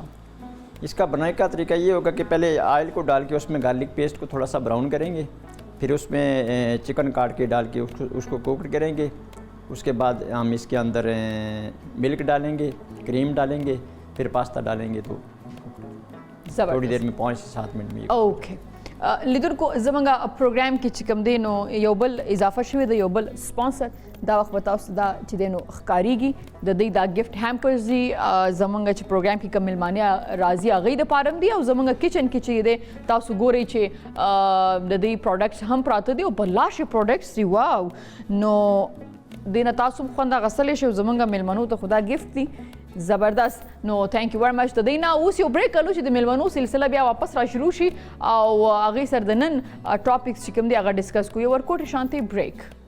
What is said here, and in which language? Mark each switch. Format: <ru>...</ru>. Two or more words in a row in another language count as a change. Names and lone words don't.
<ur>اس کا بنانے کا طریقہ یہ ہوگا کہ پہلے آئل کو ڈال کے اس میں</ur> <en>garlic paste</en> <ur>کو تھوڑا سا براؤن کریں گے پھر اس میں چکن کاٹ کے ڈال کے اس کو کوک کریں گے اس کے بعد ہم اس کے اندر ملک ڈالیں گے کریم ڈالیں گے پھر پاستا ڈالیں گے تو تھوڑی دیر میں 5 سے 7 منٹ میں</ur> <ps>اوکے لیدونکو زمونږ پروګرام کې چې کوم دی نو یو بل اضافه شوی د یو بل سپانسر دا وخت به تاسو دا چې دی نو ښکاریږي د دوی دا</ps> <en>gift hampers</en> <ps>دي زمونږ چې پروګرام کې کوم میلمانه راځي هغوی دپاره هم دي او زمونږ کچن کې چې دی تاسو ګورئ چې د دوی پروډکټس هم پراته دي او بلاشې پروډکټس دي واو نو دې نه تاسو هم خوند اخیستلی شئ زمونږ میلمنو ته خو دا ګفټ دي زبردست نو</ps> <en>thank you very much</en> <ps>د دې نه اوس یو بریک کلو چې د میلمنو سلسله بیا واپس را شروع شي او هغې سره د نن ټاپکس چې کوم دی هغه ډسکس کوو یو ورکوټ شانتي بریک</ps>